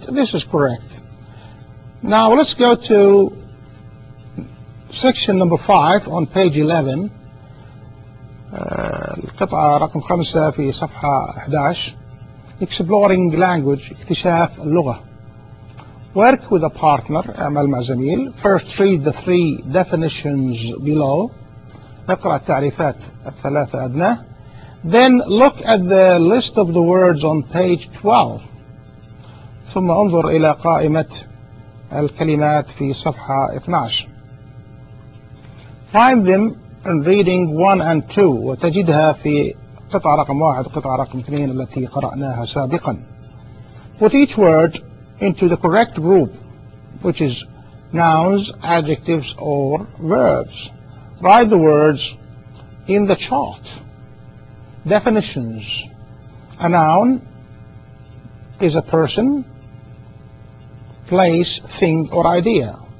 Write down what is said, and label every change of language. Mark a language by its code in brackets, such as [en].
[en] This is correct. Now let's go to section number 5 on page 11. [ar] القطعة رقم 5 في صفحة 11. [en] Exploring language, [ar] اكتشاف اللغة. [en] Work with a partner, [ar] اعمل مع زميل. [en] First read the three definitions below. [ar] اقرأ التعريفات الثلاثة أدنى. [en] Then look at the list of the words on page 12. [ar] ثم انظر إلى قائمة الكلمات في صفحة 12. [en] Find them in reading 1 and 2 [ar] وتجدها في قطعة رقم 1 قطعة رقم 2 التي قرأناها سابقا. [en] Put each word into the correct group, which is nouns, adjectives or verbs. Write the words in the chart. Definitions. A noun is a person, place, thing or idea.